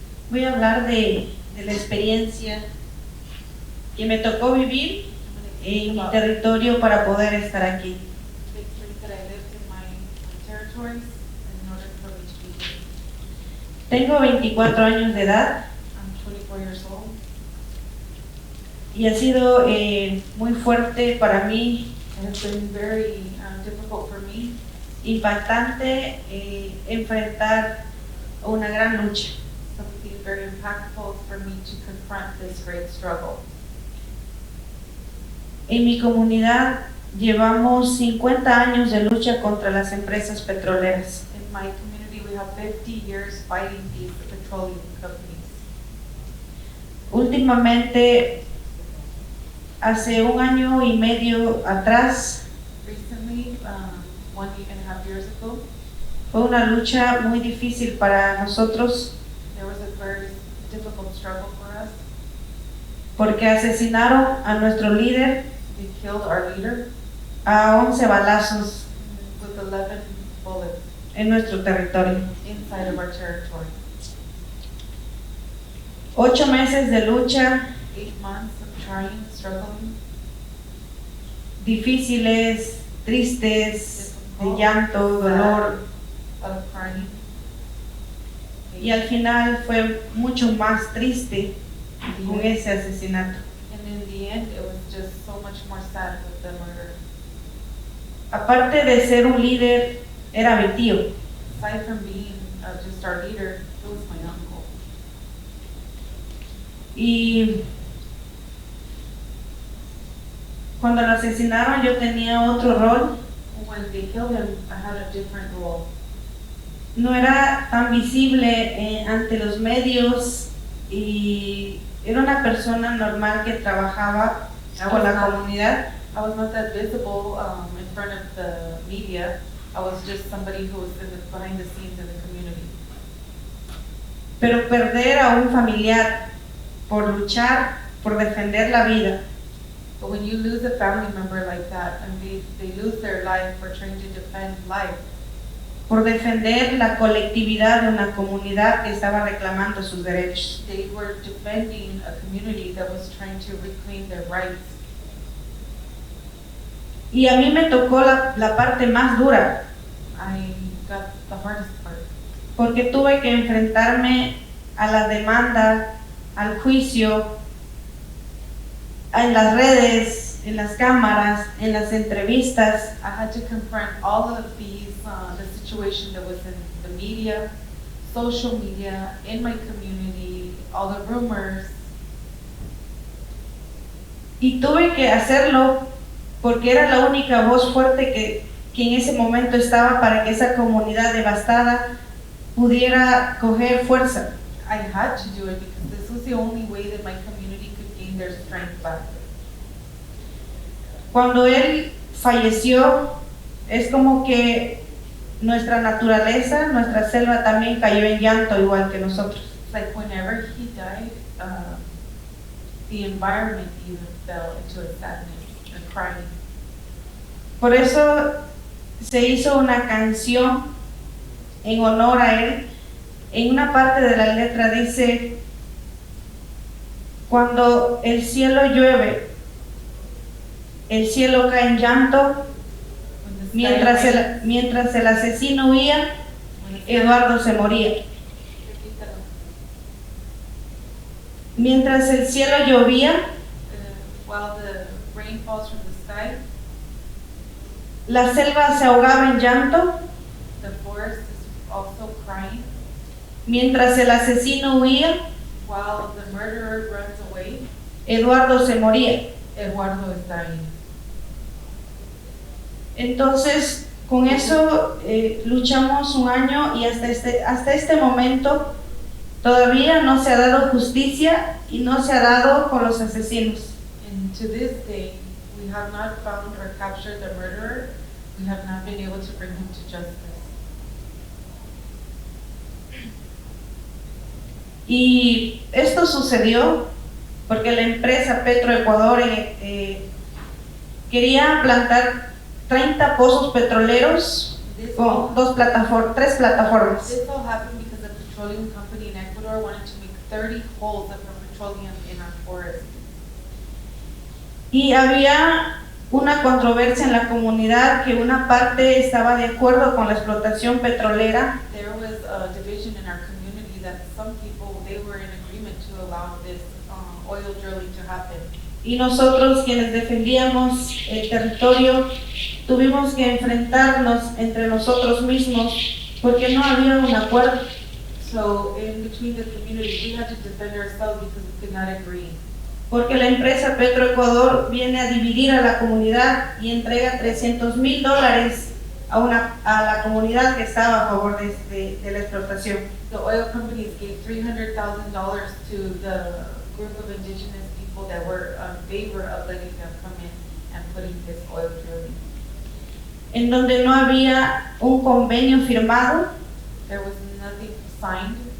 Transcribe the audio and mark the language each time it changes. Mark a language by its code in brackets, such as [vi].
[es] Voy a hablar de la experiencia que me tocó vivir en mi territorio para poder estar aquí. [en] The experience that I lived in my territories in order for me to be here. [es] Tengo 24 años de edad [en] I'm 24 years old. [es] y ha sido muy fuerte para mí, [en] It has been very difficult for me. [es] impactante enfrentar una gran lucha. [en] Something very impactful for me to confront this great struggle. [es] En mi comunidad llevamos 50 años de lucha contra las empresas petroleras. [en] In my community, we have 50 years fighting these petroleum companies. [es] Últimamente, hace 1 año y medio atrás, [en] Recently, 1.5 years ago, [es] fue una lucha muy difícil para nosotros [en] there was a very difficult struggle for us. [es] porque asesinaron a nuestro líder [en] They killed our leader [es] a 11 balazos [en] with 11 bullets [es] en nuestro territorio. [en] inside of our territory. [es] 8 meses de lucha [en] 8 months of trying, struggling, [es] difíciles, tristes, de llanto, dolor, [en] of crying. [es] y al final fue mucho más triste con ese asesinato. [en] And in the end, it was just so much more sad with the murder. [es] Aparte de ser un líder, era mi tío. [en] Aside from being just our leader, it was my uncle. [es] Y cuando lo asesinaron yo tenía otro rol. [en] When they killed him, I had a different role. [es] No era tan visible ante los medios y era una persona normal que trabajaba con la comunidad. [en] I was not that visible in front of the media. I was just somebody who was behind the scenes in the community. [es] Pero perder a un familiar por luchar, por defender la vida, [en] But when you lose a family member like that and they lose their life for trying to defend life, [es] por defender la colectividad de una comunidad que estaba reclamando sus derechos. [en] they were defending a community that was trying to reclaim their rights. [es] Y a mí me tocó la parte más dura, [en] I got the hardest part [es] porque tuve que enfrentarme a la demanda, al juicio, en las redes, en las cámaras, en las entrevistas. [en] I had to confront all of these, the situation that was in the media, social media, in my community, all the rumors. [es] Y tuve que hacerlo porque era la única voz fuerte que en ese momento estaba para que esa comunidad devastada pudiera coger fuerza. [en] I had to do it because this was the only way that my community could gain their strength back. [es] Cuando él falleció, es como que nuestra naturaleza, nuestra selva también cayó en llanto igual que nosotros. [en] It's like whenever he died, the environment even fell into a sadness and crying. [es] Por eso se hizo una canción en honor a él. En una parte de la letra dice: cuando el cielo llueve, el cielo cae en llanto, mientras el asesino huía, Eduardo se moría. Mientras el cielo llovía, [en] While the rain falls from the sky, [es] la selva se ahogaba en llanto, [en] the forest is also crying. [es] mientras el asesino huía, [en] While the murderer runs away, [es] Eduardo se moría. [en] Eduardo is dying. [es] Entonces, con eso luchamos 1 año y hasta este momento todavía no se ha dado justicia y no se ha dado con los asesinos. [en] And to this day, we have not found or captured the murderer. We have not been able to bring him to justice. [es] Y esto sucedió porque la empresa Petroecuador quería plantar 30 pozos petroleros con 3 plataformas. [en] This all happened because the petroleum company in Ecuador wanted to make 30 holes of petroleum in our forest. [es] Y había una controversia en la comunidad que una parte estaba de acuerdo con la explotación petrolera [en] There was a division in our community that some people, they were in agreement to allow this oil drilling to happen. [es] y nosotros quienes defendíamos el territorio tuvimos que enfrentarnos entre nosotros mismos porque no había un acuerdo. [en] So in between the community, we had to defend ourselves because we could not agree. [es] Porque la empresa Petroecuador viene a dividir a la comunidad y entrega $300,000 a la comunidad que estaba a favor de la explotación. [en] The oil companies gave $300,000 to the group of indigenous people that were in favor of letting them come in and putting this oil drilling. [es] En donde no había un convenio firmado, [en] There was nothing signed.